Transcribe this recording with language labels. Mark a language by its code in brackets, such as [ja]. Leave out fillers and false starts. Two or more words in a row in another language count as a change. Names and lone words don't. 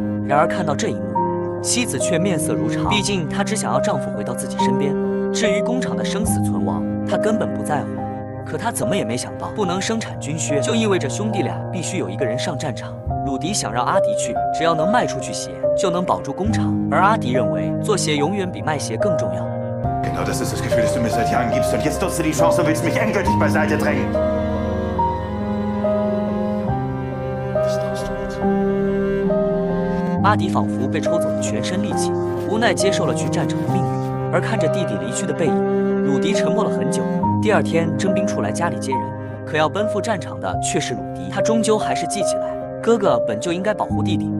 [zh] 然而看到这一幕，妻子却面色如常，毕竟她只想要丈夫回到自己身边。至于工厂的生死存亡，她根本不在乎。可她怎么也没想到，不能生产军靴，就意味着兄弟俩必须有一个人上战场。鲁迪想让阿迪去，只要能卖出去鞋，就能保住工厂。而阿迪认为，做鞋永远比卖鞋更重要。 [de] Genau das ist das Gefühl, das du mir seit Jahren gibst. Und jetzt nutzt du die Chance und willst mich endgültig beiseite drängen. Was tust du jetzt? [zh] 阿迪仿佛被抽走了全身力气，无奈接受了去战场的命运。而看着弟弟离去的背影，鲁迪沉默了很久。第二天，征兵处来家里接人，可要奔赴战场的却是鲁迪。他终究还是记起来，哥哥本就应该保护弟弟。